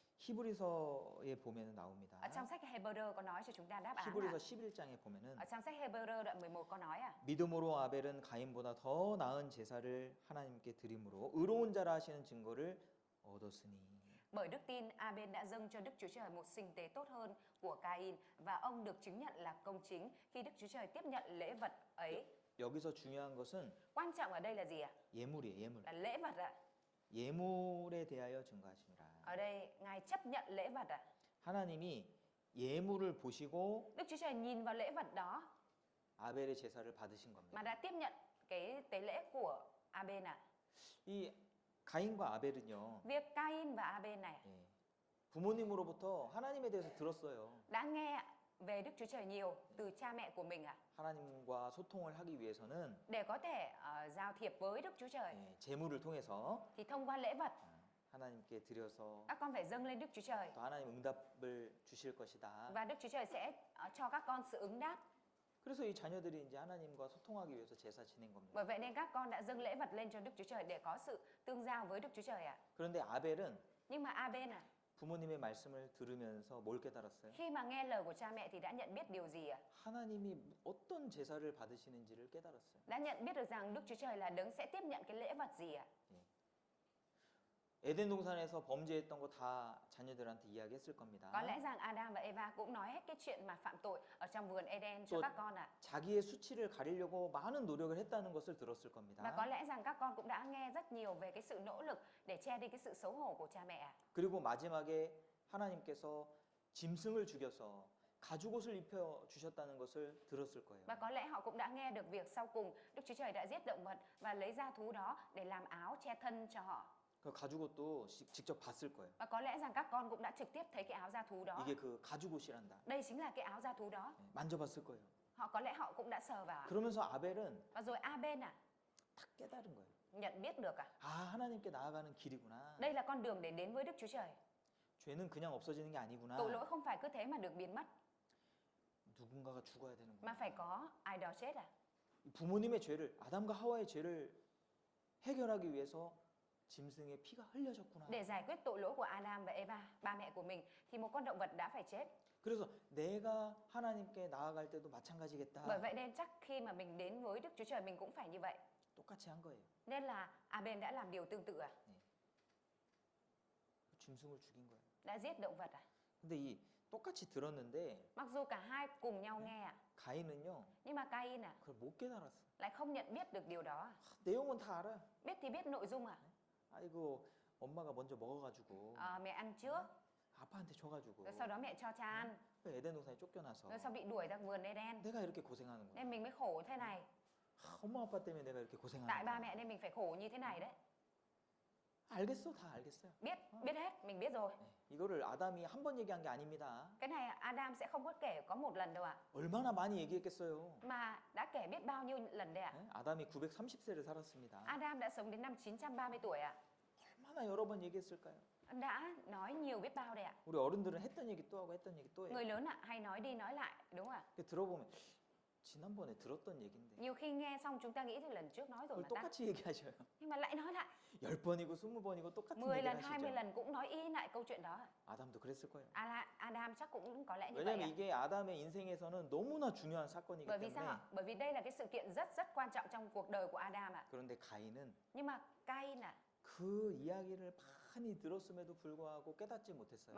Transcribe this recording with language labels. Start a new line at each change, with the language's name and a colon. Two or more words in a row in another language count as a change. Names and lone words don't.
Korean: 히브리서에 보면 나옵니다.
Vietnamese: Ở trong sách Hebrew có nói cho chúng ta đáp án
Korean: 히브리서
Vietnamese: ạ.
Korean: 11장에 보면은
Vietnamese: Ở trong sách Hebrew đoạn 11 có nói ạ.
Korean: 믿음으로 아벨은 가인보다 더 나은 제사를 하나님께 드림으로 의로운 자라 하시는 증거를 얻었으니.
Vietnamese: Bởi đức tin, Abel đã dâng cho Đức Chúa Trời một sinh tế tốt hơn của Cain và ông được chứng nhận là công chính khi Đức Chúa Trời tiếp nhận lễ vật ấy.
Korean: 여기서 중요한 것은
Vietnamese: Quan trọng ở đây là gì ạ?
Korean: 예물이에요, 예물.
Vietnamese: Là lễ vật ạ.
Korean: 예물에 대하여 증거하시니라.
Vietnamese: Ở đây Ngài chấp nhận lễ vật ạ.
Korean: 하나님이 예물을 보시고
Vietnamese: Đức Chúa Trời nhìn vào lễ vật đó
Korean: 아벨의 제사를 받으신 겁니다.
Vietnamese: mà đã tiếp nhận cái tế lễ của Abel ạ.
Korean: 이 가인과 아벨은요.
Vietnamese: Việc Cain và Abel này
Korean: 예, 부모님으로부터 하나님에 대해서 들었어요.
Vietnamese: đã nghe về Đức Chúa Trời nhiều từ cha mẹ của mình ạ.
Korean: 하나님과 소통을 하기 위해서는
Vietnamese: Để có thể giao thiệp với Đức Chúa Trời
Korean: 예, 제물을 통해서
Vietnamese: thì thông qua lễ vật
Korean: 하나님께 드려서
Vietnamese: các con phải dâng lên Đức Chúa Trời
Korean: 또 하나님 응답을 주실 것이다.
Vietnamese: và Đức Chúa Trời sẽ cho các con sự ứng đáp.
Korean: 그래서 이 자녀들이 이제 하나님과 소통하기 위해서 제사 지낸 겁니다.
Vietnamese: Bởi vậy nên các con đã dâng lễ vật lên cho Đức Chúa Trời để có sự tương giao với Đức Chúa Trời ạ.
Korean: 그런데 아벨은
Vietnamese: Nhưng mà Abel
Korean: 부모님의 말씀을 들으면서 뭘 깨달았어요?
Vietnamese: khi mà nghe lời của cha mẹ thì đã nhận biết điều gì ạ?
Korean: 하나님이 어떤 제사를 받으시는지를 깨달았어요.
Vietnamese: Đã nhận biết được rằng Đức Chúa Trời là đấng sẽ tiếp nhận cái lễ vật gì ạ?
Korean: 에덴 동산에서 범죄했던 거 다 자녀들한테 이야기했을 겁니다.
Vietnamese: Có lẽ rằng Adam và Eva cũng nói hết cái chuyện mà phạm tội ở trong vườn Eden cho
Korean: 또
Vietnamese: các con ạ.
Korean: 자기의 수치를 가리려고 많은 노력을 했다는 것을 들었을
Vietnamese: Và
Korean: 겁니다.
Vietnamese: có lẽ rằng các con cũng đã nghe rất nhiều về cái sự nỗ lực để che đi cái sự xấu hổ của cha mẹ ạ.
Korean: 그리고 마지막에 하나님께서 짐승을 죽여서 가죽 옷을 입혀 주셨다는 것을 들었을 거예요.
Vietnamese: Và có lẽ họ cũng đã nghe được việc sau cùng Đức Chúa Trời đã giết động vật và lấy da thú đó để làm áo che thân cho họ.
Korean: 그 가죽 옷도 직접 봤을 거예요.
Vietnamese: Và có lẽ rằng các con cũng đã trực tiếp thấy cái áo da thú đó.
Korean: 이게 그 가죽 옷이란다.
Vietnamese: Đây chính là cái áo da thú đó.
Korean: 네, 만져봤을 거예요.
Vietnamese: Họ có lẽ họ cũng đã sờ vào.
Korean: 그러면서 아벨은
Vietnamese: Và rồi A-ben
Korean: 딱 깨달은 거예요.
Vietnamese: nhận biết được
Korean: 아, 하나님께 나아가는 길이구나.
Vietnamese: đây là con đường để đến với Đức Chúa Trời.
Korean: 죄는 그냥 없어지는 게 아니구나.
Vietnamese: Tội lỗi không phải cứ thế mà được biến mất,
Korean: 누군가가 죽어야 되는구나.
Vietnamese: mà phải có ai đó chết
Korean: 부모님의 죄를, 아담과 하와의 죄를 해결하기 위해서 짐승의 피가 흘려졌구나.
Vietnamese: Để giải quyết tội lỗi của Adam và Eva, ba mẹ của mình, thì một con động vật đã phải chết.
Korean: 그래서 내가 하나님께 나아갈 때도 마찬가지겠다.
Vietnamese: Bởi vậy nên chắc khi mà mình đến với Đức Chúa Trời mình cũng phải như vậy.
Korean: 똑같이 한 거예요.
Vietnamese: Nên là A-ben đã làm điều tương tự
Korean: 짐승을 죽인 거예요.
Vietnamese: đã giết động vật
Korean: 근데 이 똑같이 들었는데
Vietnamese: Mặc dù cả hai cùng nhau nghe
Korean: 가인은요,
Vietnamese: nhưng mà Cain
Korean: 그걸 못 깨달았어.
Vietnamese: lại không nhận biết được điều đó.
Korean: 내용은 다 알아.
Vietnamese: Biết thì biết nội dung
Korean: 아이고 엄마가 먼저 먹어가지고
Vietnamese: Mẹ ăn trước,
Korean: 아빠한테 줘가지고
Vietnamese: rồi sau đó mẹ cho cha ăn,
Korean: 에덴 동산에 쫓겨나서
Vietnamese: rồi sau bị đuổi ra vườn Eden,
Korean: 내가 이렇게 고생하는구나.
Vietnamese: nên mình mới khổ thế này.
Korean: 엄마 아빠 때문에 내가 이렇게
Vietnamese: Tại ba
Korean: 고생하는구나.
Vietnamese: mẹ nên mình phải khổ như thế này đấy.
Korean: 알겠어, 다 알겠어요.
Vietnamese: Biết hết, mình biết rồi.
Korean: 네, 이거를 아담이 한 번 얘기한 게 아닙니다.
Vietnamese: Cái này Adam sẽ không có kể có một lần đâu
Korean: 얼마나 많이 얘기했겠어요.
Vietnamese: mà đã kể biết bao nhiêu lần đấy
Korean: 네? 아담이 930세를 살았습니다.
Vietnamese: Adam đã sống đến năm 930 tuổi
Korean: 얼마나 여러 번 얘기했을까요?
Vietnamese: đã nói nhiều biết bao đấy
Korean: 우리 어른들은 했던 얘기 또 하고 했던 얘기 또 해요.
Vietnamese: Người lớn hay nói đi nói lại, đúng không ạ?
Korean: 그 들어보면 지난번에 들었던 얘긴데
Vietnamese: Nhiều khi nghe xong chúng ta nghĩ thì lần trước nói rồi
Korean: 그걸
Vietnamese: mà ta,
Korean: 똑같이 얘기하셔요.
Vietnamese: nhưng mà lại nói lại
Korean: 10번이고 20번이고 똑같은
Vietnamese: 10
Korean: 얘기를
Vietnamese: lần, 20
Korean: 하시죠.
Vietnamese: lần cũng nói y lại câu chuyện đó.
Korean: 아담도 그랬을 거예요.
Vietnamese: Adam chắc cũng có lẽ như vậy
Korean: 왜냐면 이게 아담의 인생에서는 너무나 중요한 사건이기
Vietnamese: Bởi vì sao
Korean: 때문에.
Vietnamese: ạ? Bởi vì đây là cái sự kiện rất rất quan trọng trong cuộc đời của Adam
Korean: 그런데 가인은
Vietnamese: Nhưng mà Cain
Korean: 그 이야기를 많이 들었음에도 불구하고 깨닫지 못했어요.